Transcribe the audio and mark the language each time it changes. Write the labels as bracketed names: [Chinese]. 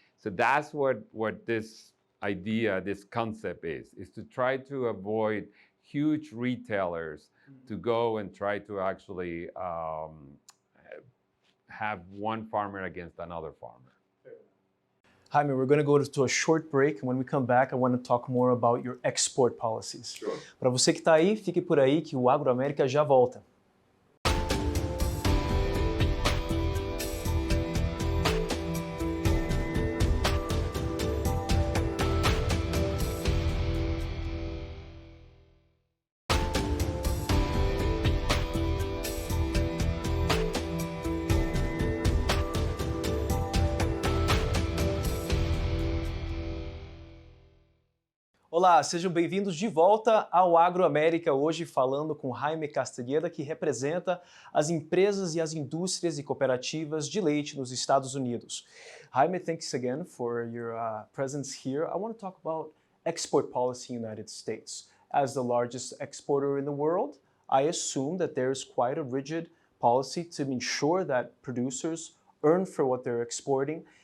[English] So that's what this idea, this concept is to try to avoid huge retailers to go and try to actually have one farmer against another farmer. Jaime, we're going to go to a short break. And when we come back, I want to talk more about your export policies. Sure. [Portuguese] Para você que está aí, fique por aí que o AgroAmérica já volta. Olá, sejam bem-vindos de volta ao AgroAmérica, hoje falando com Jaime Castaneda, que representa as empresas e as indústrias e cooperativas de leite nos Estados Unidos. [English] Jaime, thanks again for your presence here. I want to talk about export policy in the United States. As the largest exporter in the world, I assume that there's quite a rigid policy to ensure that producers earn for what they're exporting.